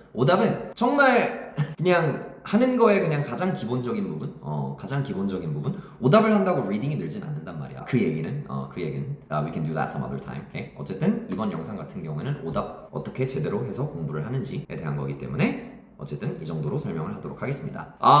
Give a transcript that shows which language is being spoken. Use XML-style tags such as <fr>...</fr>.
<ko>오답은 정말 그냥 하는 거에 그냥 가장 기본적인 부분, 가장 기본적인 부분. 오답을 한다고 리딩이 늘진 않는단 말이야. 그 얘기는</ko> <en>we can do that some other time. Okay?</en> <ko>어쨌든 이번 영상 같은 경우에는 오답 어떻게 제대로 해서 공부를 하는지에 대한 거기 때문에 어쨌든 이 정도로 설명을 하도록 하겠습니다.</ko>